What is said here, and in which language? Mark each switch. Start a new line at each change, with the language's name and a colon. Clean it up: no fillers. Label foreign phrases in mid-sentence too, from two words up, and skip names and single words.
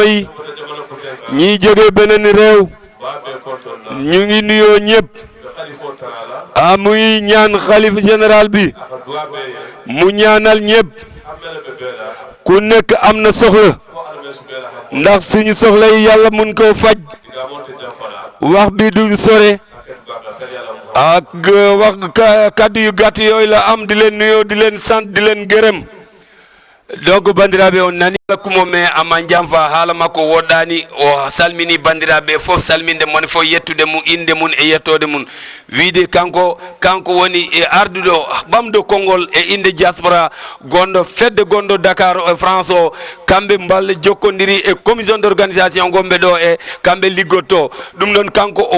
Wolof: yi ñii jóge beneen réew ñu ngi nuyoo ñëpp mu ngi ñaan xalif général bi mu ñaanal ñëpp ku nekk am na soxla ndax suñu soxla yi yàlla mun koo faj wax bi du sore ak wax kaddu yu gàtt yooyu la am di leen nuyoo di leen sant di leen gërëm
Fula: donc bandiraɓe on nani kumo me ama jamfa haala makko woɗɗani o salmini bandiraɓe fof salminde mon fof yettude mum inde mum e yettode mum wiide kanko woni e arduɗo ɓamɗo konngol e inde diaspora gonɗo fedde gonɗo Dakar e France o kamɓe mballe jokkodiri e
French: commission d' organisation
Fula: gonɓe ɗo e kamɓe liggotto ɗum noon kanko o